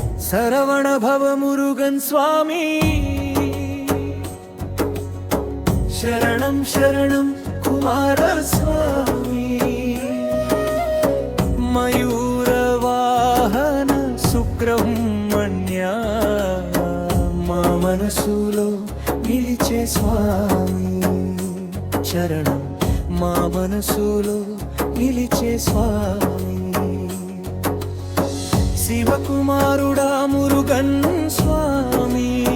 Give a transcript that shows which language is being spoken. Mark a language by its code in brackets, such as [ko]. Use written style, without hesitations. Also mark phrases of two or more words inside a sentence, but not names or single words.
[ta] சரவண பவ முருகன் சுவாமி சரணம் சரணம் குமார சுவாமி [te] மயூர வாஹன సుబ్రహ్మణ్య మా మనసులో నిలిచే స్వామి చరణం మా మనసులో నిలిచే స్వామి శివకుమారుడా మురుగన్ స్వామి